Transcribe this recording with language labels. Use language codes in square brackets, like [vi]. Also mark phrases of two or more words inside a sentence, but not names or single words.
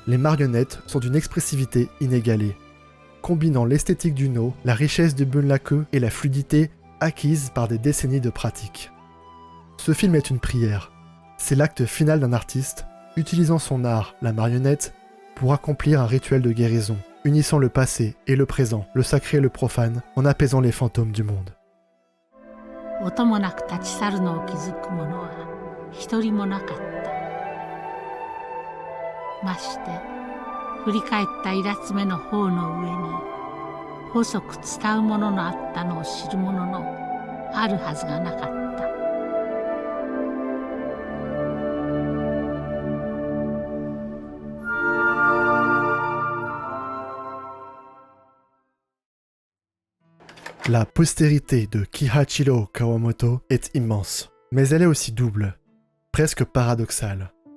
[fr] les marionnettes sont d'une expressivité inégalée, combinant l'esthétique du No, la richesse du bunraku et la fluidité acquise par des décennies de pratique. Ce film est une prière. C'est l'acte final d'un artiste utilisant son art, la marionnette, pour accomplir un rituel de guérison, unissant le passé et le présent, le sacré et le profane, en apaisant les fantômes du monde. [ja] 音もなく立ち去るのを気づく者は一人もなかった。まして振り返ったイラつめの方の上に細く伝うもののあったのを知る者のあるはずがなかった。 [fr] La postérité de Kihachiro Kawamoto est immense, mais elle est aussi double, presque paradoxale.